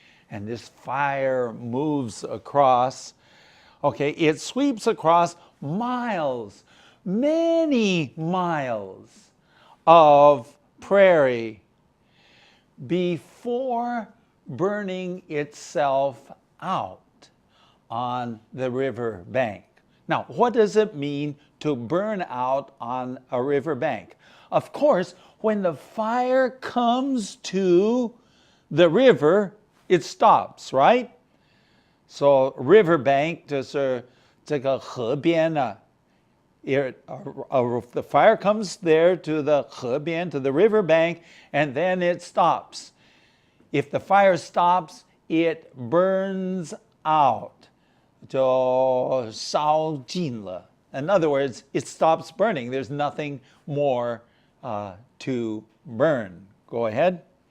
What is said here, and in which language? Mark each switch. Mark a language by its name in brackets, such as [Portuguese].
[English] And this fire moves across. Okay, it sweeps across miles, many miles of prairie before burning itself out on the river bank. Now, what does it mean to burn out on a river bank? Of course, when the fire comes to the river, it stops, right? [Chinese] So riverbank 就是这个河边啊。 [English] The fire comes there to the 河边, to the riverbank, and then it stops. If the fire stops, it burns out. [Chinese] 就烧尽了. [English] In other words, it stops burning. There's nothing more to burn. Go ahead.